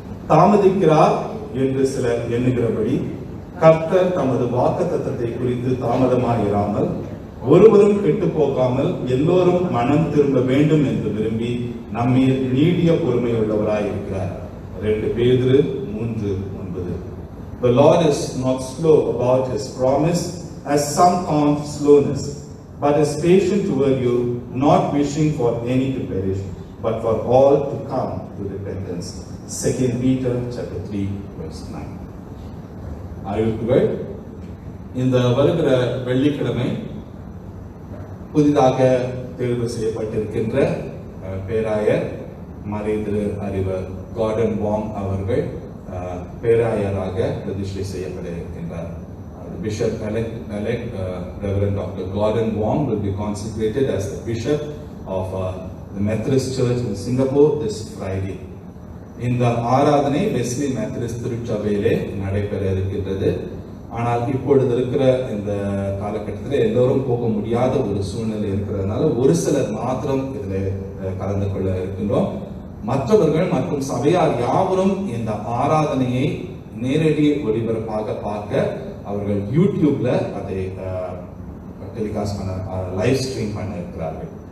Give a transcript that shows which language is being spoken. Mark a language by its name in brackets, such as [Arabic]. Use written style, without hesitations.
[Tamil] தாமதிக்கிறார் என்று சிலர் எண்ணுகிறபடி கர்த்தர் தமது வாக்குத்தத்தத்தை குறித்து தாமதமாயிராமல் ஒருவரும் கெட்டு போகாமல் எல்லோரும் மனம் திரும்ப வேண்டும் என்று விரும்பி நம்மீர் நீடிய பொறுமை உள்ளவராய் இருக்கிறார். 2 பேதுரு 3:9. [English] The Lord is not slow about his promise, as some count slowness, but is patient toward you, not wishing for any to perish, but for all to come to repentance. 2 Peter chapter 3 verse 9. [Tamil] அறிவிப்புகள். இந்த வருகிற வெள்ளிக்கிழமை புதிதாக தேர்வு செய்யப்பட்டிருக்கின்ற பேராயர் மறைதிரு அறிவர் garden வாங் அவர்கள் பேராயராக பிரதிஷ்டை செய்யப்பட இருக்கின்றார். [English] Bishop elect Reverend Dr. Gordon Wong will be consecrated as the bishop of the Methodist Church in Singapore this Friday. [Tamil] இந்த ஆராதனை வெஸ்லி மெத்தடிஸ்ட் திருச்சபையிலே நடைபெற இருக்கின்றது. ஆனால் இப்பொழுது இருக்கிற இந்த காலகட்டத்தில் எல்லோரும் போக முடியாத ஒரு சூழ்நிலை இருக்கிறதுனால ஒரு சிலர் மாத்திரம் இதில் கலந்து கொள்ள இருக்கின்றோம். மற்றவர்கள் மற்றும் சபையார் யாவரும் இந்த ஆராதனையை நேரடி ஒளிபரப்பாக பார்க்க அவர்கள் யூடியூப்ல அதை டெலிகாஸ்ட் பண்ண லைவ் ஸ்ட்ரீம் பண்ண இருக்கிறார்கள்.